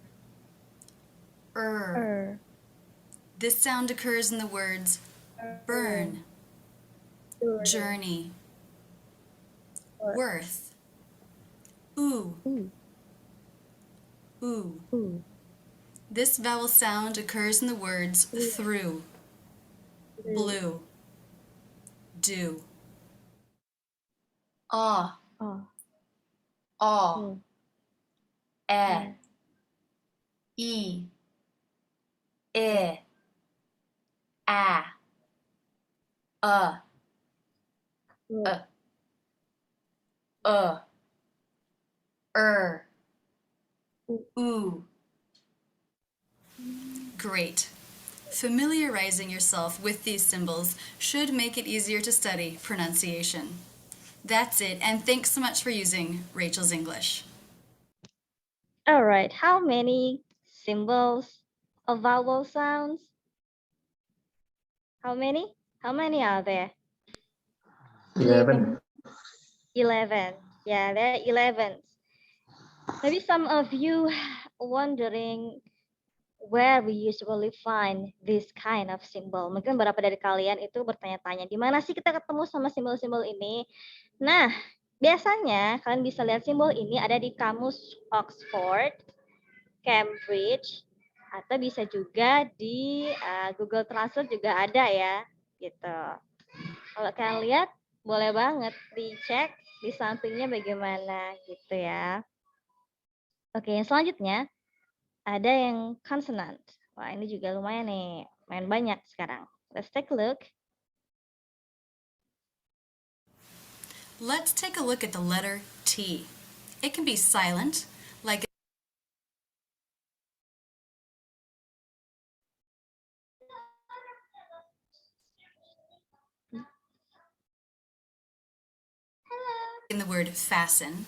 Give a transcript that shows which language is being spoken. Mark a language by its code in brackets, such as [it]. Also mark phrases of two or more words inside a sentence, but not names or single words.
[en] This sound occurs in the words burn, journey, worth, ooh, ooh. U. This vowel sound occurs in the words through, blue, do. O, O. O, U. E, I, E, A, U. U. Great. Familiarizing yourself with these symbols should make it easier to study pronunciation. That's it, and thanks so much for using Rachel's English. All right. How many symbols of vowel sounds? How many? How many are there? 11. 11. Yeah, there are 11. Maybe some of you wondering where we usually find this kind of symbol. [id] Mungkin beberapa dari kalian itu bertanya-tanya, di mana sih kita ketemu sama simbol-simbol ini? Nah, biasanya kalian bisa lihat simbol ini ada di kamus Oxford, Cambridge, atau bisa juga di Google Translate juga ada ya, gitu. Kalau kalian lihat, boleh banget dicek di sampingnya bagaimana gitu ya. Oke, yang selanjutnya ada yang consonant. Wah, ini juga lumayan nih, lumayan banyak sekarang. [en] Let's take a look. Let's take a look at the letter T. It can be silent, like in the word fasten.